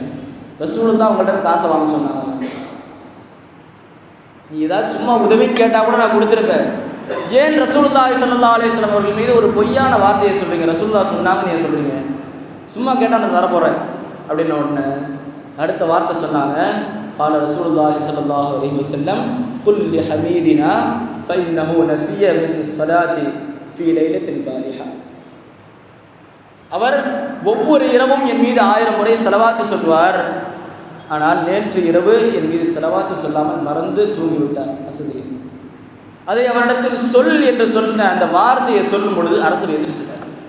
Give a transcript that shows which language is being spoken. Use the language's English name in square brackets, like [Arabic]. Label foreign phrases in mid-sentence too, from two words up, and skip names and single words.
[Tamil] ரசூலுல்லாஹ் உங்கள்கிட்ட காசை வாங்க சொன்னாங்க. நீ ஏதாவது சும்மா உதவின்னு கேட்டால் கூட நான் கொடுத்துருப்பேன். ஏன் [Arabic] رسول الله صلى الله عليه وسلم [Tamil] அவர்கள் மீது ஒரு பொய்யான வார்த்தையை சொல்கிறீங்க? ரசூலுல்லாஹ் சொன்னாங்க நீங்கள் சொல்கிறீங்க, சும்மா கேட்டால் நான் தரப்போகிறேன் அப்படின்னு உடனே அடுத்த வார்த்தை சொன்னாங்க, [Arabic] قال رسول الله صلى الله عليه وسلم قل لحميدنا فإنه نسي من الصلاة في ليلة البارحة. [Tamil] அவர் ஒவ்வொரு இரவும் என் மீது 1000 முறை ஸலவாத் சொல்வார். ஆனால் நேற்று இரவு என் மீது ஸலவாத் சொல்லாமல் மறந்து தூங்கிவிட்டார் அசதியில். அதை அவரிடத்தில் சொல் என்று சொன்ன அந்த வார்த்தையை சொல்லும் பொழுது அரசர் எந்திரிச்சிட்டார்.